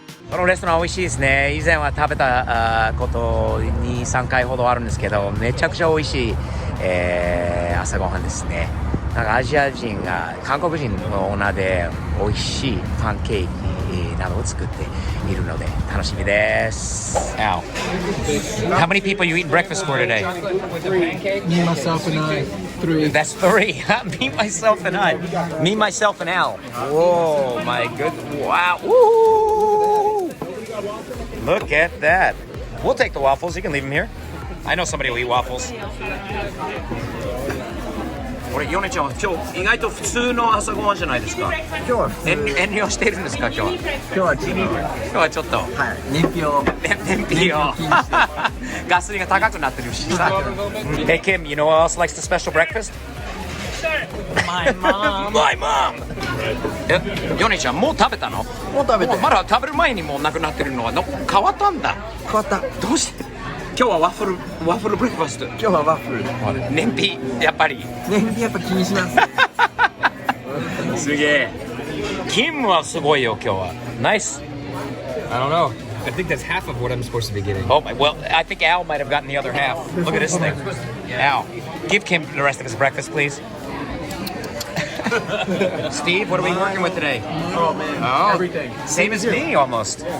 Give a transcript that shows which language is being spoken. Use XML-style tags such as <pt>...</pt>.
<ja>このレストラン美味しいですね。以前は食べたこと2、3回ほどあるんですけど、めちゃくちゃ美味しい、朝ごはんですね。なんかアジア人が韓国人のオーナーで美味しいパンケーキなどを作っているので楽しみです。</ja> <en>Al, how many people you eat breakfast for today? Me, myself, and I. 3. That's 3. Me, myself, and I. Me, myself, and Al. Whoa, my good. Wow. Woo! Look at that. We'll take the waffles. You can leave them here. I know somebody will eat waffles.</en> <ja>これヨネちゃんは今日意外と普通の朝ごはんじゃないですか。今日は普通。遠慮しているんですか今日は。今日はちょっと。今日はちょっと。はい。燃費を。燃費を。ガソリンが高くなってるしさ。</ja> <en>Hey Kim, you know who else likes the special breakfast? My mom. My mom.</en> <ja>ヨネちゃんもう食べたの？もう食べて。まだ食べる前にもうなくなってるのは変わったんだ。変わった。どうして？今日はワッフルブレックファスト。今日はワッフル。燃費やっぱり。燃費やっぱ気にします。すげえ。キムはすごいよ今日は。ナイス。</ja> <en>I don't know. I think that's half of what I'm supposed to be getting. Oh, well, I think Al might have gotten the other half. Look at this thing. Al, give Kim the rest of his breakfast, please. Steve, what are we working with today? Oh man. Oh, Everything. Same as me almost.</en>